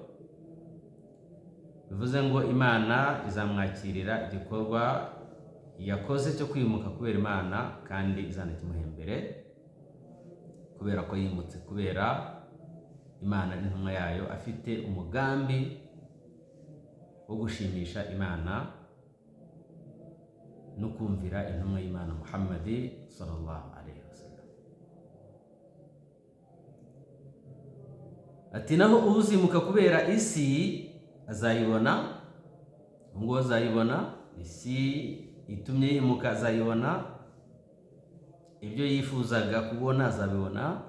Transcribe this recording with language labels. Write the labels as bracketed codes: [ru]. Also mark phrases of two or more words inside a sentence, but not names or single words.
[rw] Bivuze ngo Imana izamwakirira igikorwa yakoze cyo kwimuka kubera Imana, kandi izanakimuhembere kubera ko yimutse kubera Imana n'intumwa yayo, afite umugambi wo gushimisha Imana no kumvira intumwa y'Imana Muhammad [ar] صلى الله عليه وسلم. [rw] Ati naho uzimuka kubera isi azayibona, ngo azayibona, isi itumye yimuka azayibona, ibyo yifuzaga kubona azabibona.